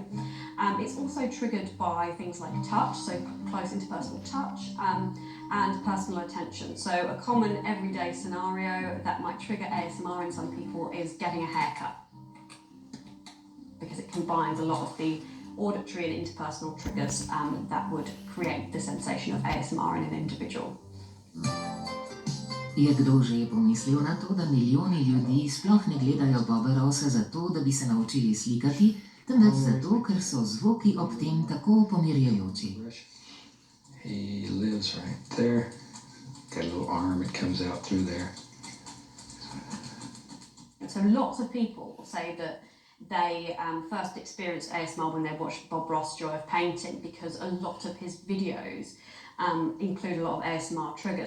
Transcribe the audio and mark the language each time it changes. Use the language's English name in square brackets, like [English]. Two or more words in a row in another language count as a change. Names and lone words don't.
[English] It's also triggered by things like touch, so close interpersonal touch, and personal attention. So a common everyday scenario that might trigger ASMR in some people is getting a haircut, because it combines a lot of the auditory and interpersonal triggers that would create the sensation of ASMR in an individual. [Slovenian] Je kdo že pomislil na to, da milijoni ljudi sploh ne gledajo Boba Rossa zato, da bi se naučili slikati, temveč zato, ker so zvoki ob tem tako pomirjajoči. [English] He lives right there. Got a little arm, it comes out through there. So lots of people say that they first experienced ASMR when they watched Bob Ross' Joy of Painting, because a lot of his videos include a lot of ASMR triggers.